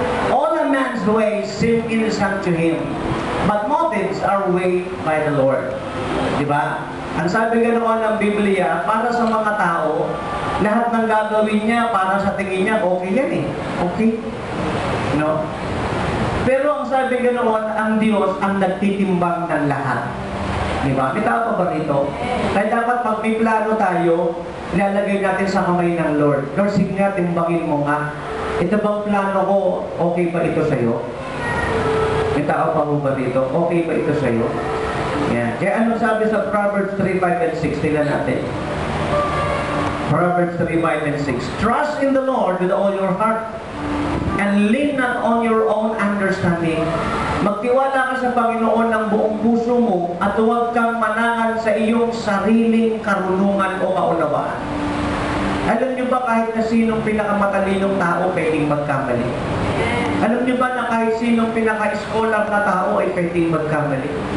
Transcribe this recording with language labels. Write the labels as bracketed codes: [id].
[en] All a man's ways seem innocent to him, but motives are weighed by the Lord. [tl] Diba? Ang sabi ganoon ng Biblia, para sa mga tao, lahat ng gagawin niya, para sa tingin niya, okay yan eh. Okay? No? Pero ang sabi ganoon, ang Diyos ang nagtitimbang ng lahat. Diba? May tao pa ba rito? Kaya dapat pag may plano tayo, ilalagay natin sa kamay ng Lord. Lord, sige nga, timbangin mo nga. Ito bang plano ko, okay ba ito sa'yo? May tao pa mo ba dito? Okay ba ito sa'yo? Yan. Kaya ano sabi sa Proverbs 3:5 and 6? Tingnan natin. Proverbs 3:5 and 6. [en] Trust in the Lord with all your heart and lean not on your own understanding. [tl] Magtiwala ka sa Panginoon ng buong puso mo at huwag kang manangan sa iyong sariling karunungan o kaunawaan. Alam niyo ba kahit na sinong pinakamatalinong tao pwedeng magkamali? Alam niyo ba na kahit sinong pinaka-scholar na tao ay pwedeng magkamali?